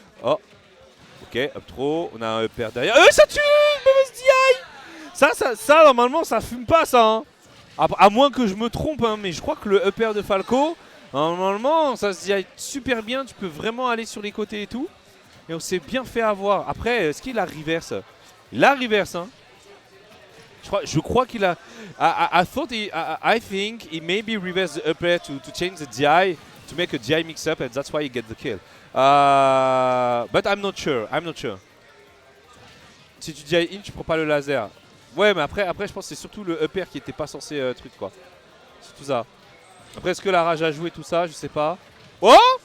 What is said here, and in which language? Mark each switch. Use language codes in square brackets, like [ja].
[fr] Oh. Ok, up throw. On a un upper derrière. Ça tue BMSDI. Ça, normalement, ça fume pas ça. Hein. À moins que je me trompe, hein, mais je crois que le upper de Falco, normalement, ça se dit super bien. Tu peux vraiment aller sur les côtés et tout. Et on s'est bien fait avoir. Après, est-ce qu'il a reverse? Il a reverse, hein. Je crois qu'il a. [en] I think he maybe reverse the upper to change the DI, to make a DI mix up, and that's why he get the kill. But I'm not sure. [fr] Si tu DI in, tu prends pas le laser. Ouais, mais après je pense que c'est surtout le upper qui était pas censé truc quoi. C'est tout ça. Après, est-ce que la rage a joué tout ça? Je sais pas. Oh!